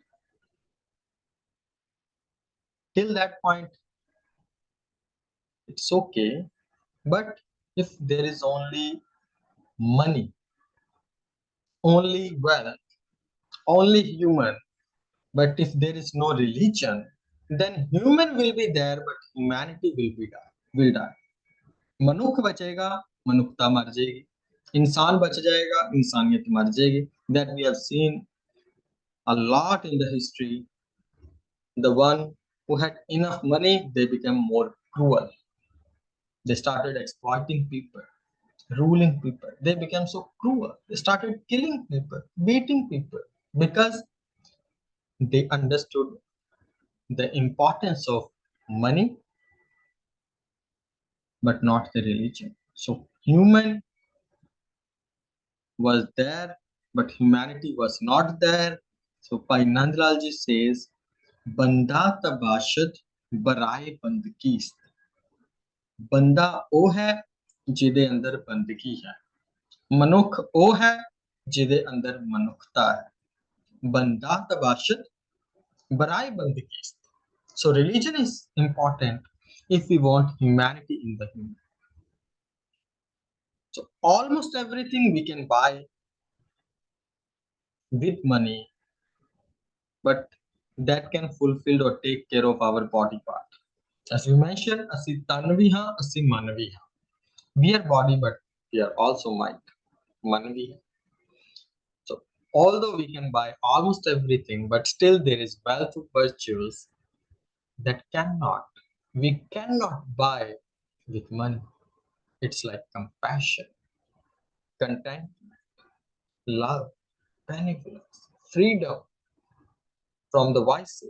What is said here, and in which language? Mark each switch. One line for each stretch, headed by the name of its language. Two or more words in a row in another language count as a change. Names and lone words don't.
English: Till that point, it's okay. But if there is only money, only wealth, only human, but if there is no religion, then human will be there, but humanity will die.
Hindi: मनुख बचेगा, मनुखता मर जाएगी. इंसान बच जाएगा, इंसानियत मर जाएगी.
English: That we have seen a lot in the history. The one who had enough money, they became more cruel. They started exploiting people, ruling people. They became so cruel. They started killing people, beating people, because they understood the importance of money, but not the religion. So human was there, but humanity was not there. So Bhai Nandlal ji says,
Persian: بنده تا باشد برای بندگیست.
Punjabi: ਬੰਦਾ ਉਹ ਹੈ ਜਿਹਦੇ ਅੰਦਰ ਬੰਦਗੀ ਹੈ, ਮਨੁੱਖ ਉਹ ਹੈ ਜਿਹਦੇ ਅੰਦਰ ਮਨੁੱਖਤਾ ਹੈ.
Persian: بنده تا باشد برای بندگی.
English: So religion is important if we want humanity in the human. So almost everything we can buy with money, but that can fulfill or take care of our body part. As we mentioned,
Punjabi: ਅਸੀਂ ਤਨ ਵੀ ਹਾਂ, ਅਸੀਂ ਮਨ ਵੀ ਹਾਂ.
English: We are body, but we are also mind.
Punjabi: ਮਨ ਵੀ ਹੈ.
English: So although we can buy almost everything, but still there is wealth of virtues that we cannot buy with money. It's like compassion, contentment, love, benevolence, freedom from the vices.